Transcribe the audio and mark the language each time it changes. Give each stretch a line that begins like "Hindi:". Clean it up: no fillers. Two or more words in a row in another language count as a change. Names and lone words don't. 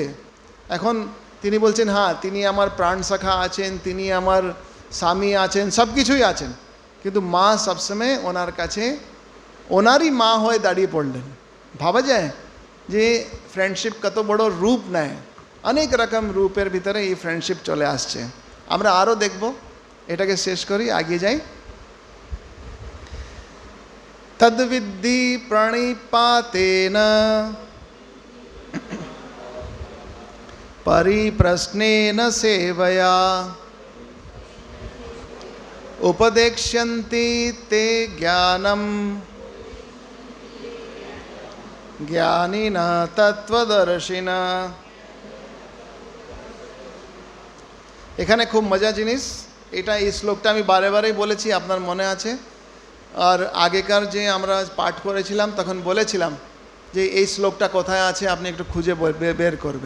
Bangla: এখন তিনি বলছেন হ্যাঁ, তিনি আমার প্রাণ সখা আছেন, তিনি আমার স্বামী আছেন, সব কিছুই আছেন, কিন্তু মা সবসময় ওনার কাছে ওনারই মা হয়ে দাঁড়িয়ে পড়লেন। ভাবা যায় যে ফ্রেন্ডশিপ কত বড় রূপ নেয়। অনেক রকম রূপের ভিতরে এই ফ্রেন্ডশিপ চলে আসছে। আমরা আরও দেখব, এটাকে শেষ করি, এগিয়ে যাই।
Sanskrit: তদ্বিদ্ধি প্রণিপাতেন परिप्रश्नेन सेवया उपदेक्ष्यन्ति ते ज्ञानम ज्ञानिना तत्वदर्शिना।
Bangla: এখানে খুব মজা জিনিস, এটা এই শ্লোকটা আমি বারে বারেই বলেছি, আপনার মনে আছে। আর আগেকার যে আমরা পাঠ করেছিলাম তখন বলেছিলাম যে এই শ্লোকটা কোথায় আছে আপনি একটু খুঁজে বের করবেন।